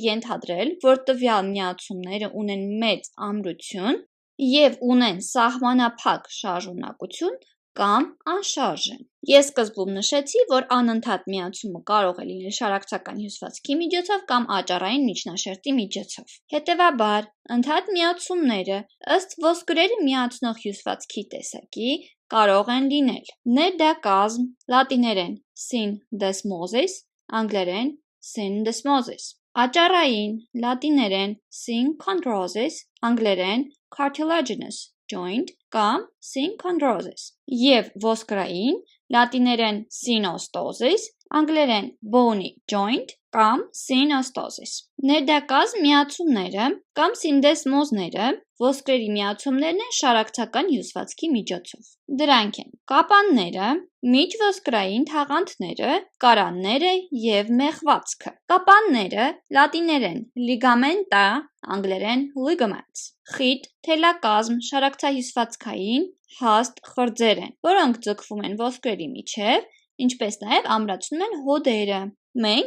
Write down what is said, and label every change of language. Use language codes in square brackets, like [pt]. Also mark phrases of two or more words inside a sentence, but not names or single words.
[hy] ենթադրել, որ տվյալ միացումները ունեն մեծ ամրություն և ունեն սահմանափակ շարժունակություն կամ անշարժ են։ Ես սկզբում նշեցի, որ անընդհատ միացումը կարող է լինել շարակցական հյուսվածքի միջոցով կամ աճառային միջնաշերտի միջոցով։ Հետևաբար, ընդհատ միացումները ըստ ոսկրերը միացնող հյուսվածքի տեսակի կարող են լինել ներդակազմ, լատիներեն syndesmosis, անգլերեն syndesmosis, աճառային, լատիներեն synchondrosis, անգլերեն [en] cartilaginous joint [hy] կամ synchondrosis, և ոսկրային, լատիներեն synostosis, անգլերեն [en] bony joint [hy] կամ synostosis։ Ներդակազմ միացումները կամ սինդեսմոզները ոսկրերի միացումներն են շարակցական հյուսվածքի միջոցով։ Դրանք են կապանները, միջոսկրային թաղանթները, կարանները և մեխվածքը։ Կապանները, լատիներեն ligamenta, անգլերեն ligaments, խիտ, թելակազմ, շարակցահյուսվածքային, հաստ խրձեր են, որոնք ձգվում են ոսկրերի միջև, ինչպես նաև ամրացնում են հոդերը։ Մենք,